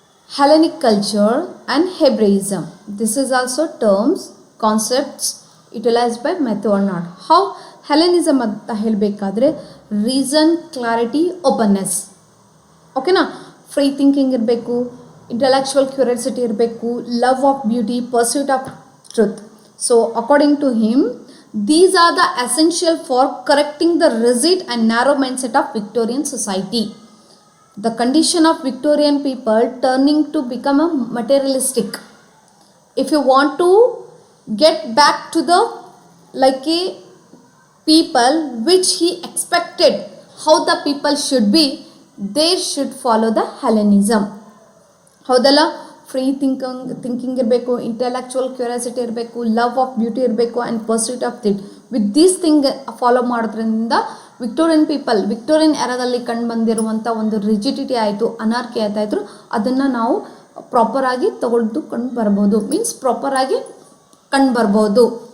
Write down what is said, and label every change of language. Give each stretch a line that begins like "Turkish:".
English: Hellenic culture and Hebraism. This is also terms, concepts utilized by Matthew Arnold. How Hellenism
Kannada: ಅಂತ ಹೇಳಬೇಕಾದ್ರೆ reason, clarity, openness. ಓಕೆನಾ.
English: Free thinking ಇರಬೇಕು, intellectual curiosity ಇರಬೇಕು, love of beauty, pursuit of truth. So according to him, these are the essential for correcting the rigid and narrow mindset of Victorian society. The condition of Victorian people turning to become a materialistic. If you want to get back to the like a people which he expected how the people should be, they should follow the Hellenism.
Kannada: ಹೌದಲ್ಲ.
English: Free thinking ಇರಬೇಕು, intellectual curiosity ಇರಬೇಕು, love of beauty ಇರಬೇಕು and pursuit of thing. With these thing
Kannada: follow ಮಾಡೋದ್ರಿಂದ Victorian ಎರಾದಲ್ಲಿ ಕಂಡು ಬಂದಿರುವಂಥ ಒಂದು rigidity ಆಯಿತು, anarchy ಆಯಿತು, ಅದನ್ನು ನಾವು ಪ್ರಾಪರಾಗಿ ಕಂಡು ಬರ್ಬೋದು, ಮೀನ್ಸ್ ಪ್ರಾಪರಾಗಿ ಕಂಡು ಬರ್ಬೋದು.